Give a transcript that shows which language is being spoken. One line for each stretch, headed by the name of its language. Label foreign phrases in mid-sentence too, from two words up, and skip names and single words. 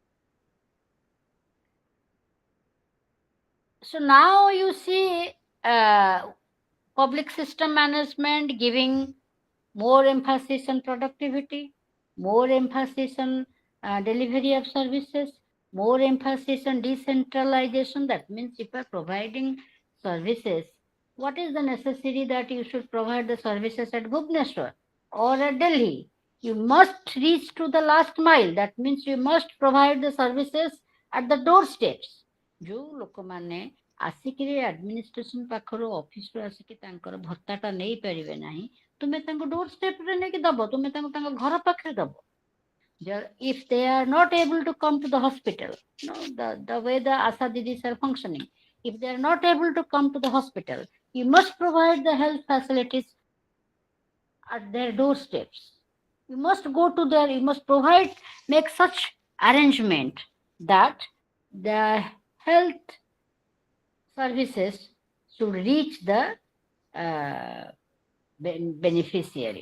English: So now you see public system management giving more emphasis on productivity, more emphasis on delivery of services, more emphasis on decentralization. That means if you are providing services, what is the necessity that you should provide the services at Bhubaneswar or at Delhi? You must reach to the last mile. That means you must provide the services at the doorsteps.
Odia: ଯେଉଁ ଲୋକମାନେ ଆସିକିରି ଆଡମିନିଷ୍ଟ୍ରେସନ ପାଖରୁ ଅଫିସରୁ ଆସିକି ତାଙ୍କର ଭତ୍ତାଟା ନେଇପାରିବେ ନାହିଁ, ତୁମେ ତାଙ୍କୁ
English: door stepରେ
Odia: ନେଇକି ଦବ, ତୁମେ ତାଙ୍କୁ ତାଙ୍କ ଘର ପାଖରେ ଦବ.
English: If they are not able to come to the hospital, the way the Asa Didis are functioning, if they are not able to come to the hospital, you must provide the health facilities at their doorsteps. You must go to their, you must provide, make such arrangement that the health services should reach the beneficiary.